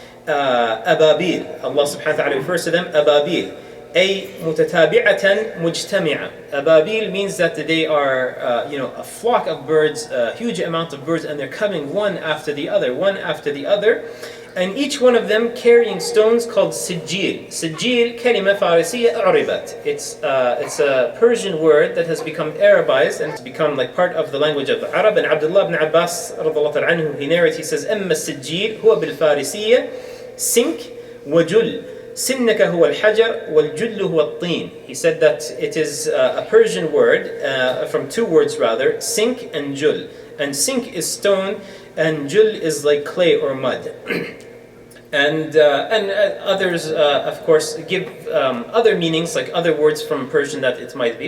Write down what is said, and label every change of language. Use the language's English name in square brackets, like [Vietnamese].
[English] Ababil. Allah subhanahu wa ta'ala refers to them Ababil. [Arabic] أي متتابعة مجتمعة. [English] Ababil means that they are a flock of birds, a huge amount of birds, and they're coming one after the other, and each one of them carrying stones called sijil. [Arabic] Sijil, كلمة فارسية أعربت. [English] It's a Persian word that has become Arabized and it's become like part of the language of the Arab. And Abdullah ibn Abbas رضي الله تعالى عنه, he narrates, he says, [Arabic] أما السجيل هو بالفارسية سنك وجل. سنك هو الحجر والجل هو الطين. [English] He said that it is a Persian word, from two words rather, sink and jul. And sink is stone, and jul is like clay or mud. And others, of course, give other meanings, like other words from Persian that it might be.